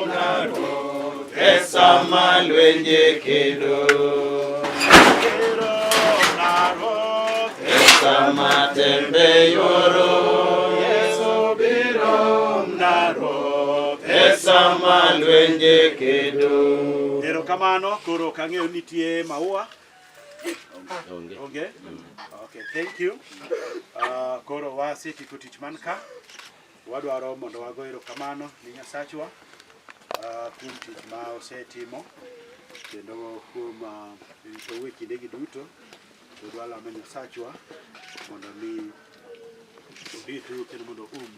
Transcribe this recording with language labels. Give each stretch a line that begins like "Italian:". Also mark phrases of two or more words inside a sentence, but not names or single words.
Luo (Kenya and Tanzania): ngaro Esama lwenje kedo Biro ngaro Esama tembe yuaro Yesu biro ngaro Esama lwenje kedo. Erokamano, koro kang'eyo nitie maua.
English: Okay. Okay, thank you.
Luo (Kenya and Tanzania): Koro wasetieko tich man ka. Wadwaro mondo wago erokamano ni Nyasachwa kuom tich ma osetimo kendo kuom rito kindegi duto. Wadwaro lamo Nyasachwa mondo mi obitu kendo mondo umu.